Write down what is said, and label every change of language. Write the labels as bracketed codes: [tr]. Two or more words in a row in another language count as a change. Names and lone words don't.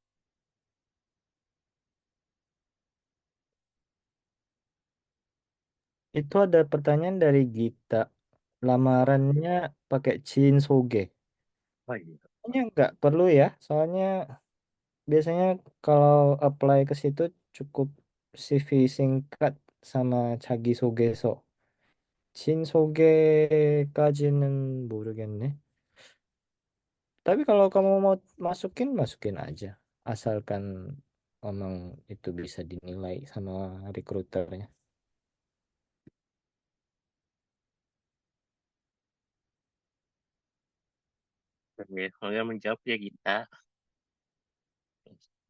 [id] Itu ada pertanyaan dari Gita. Lamarannya pakai [ko] 친 소개. [id] Oh iya, Kayaknya nggak perlu ya, soalnya biasanya kalau apply ke situ cukup CV singkat sama [ko] 자기 소개서. 친 소개까지는 모르겠네. [id] Tapi kalau kamu mau masukin, masukin aja. Asalkan emang itu bisa dinilai sama recruiternya. oke, semoga menjawab ya kita.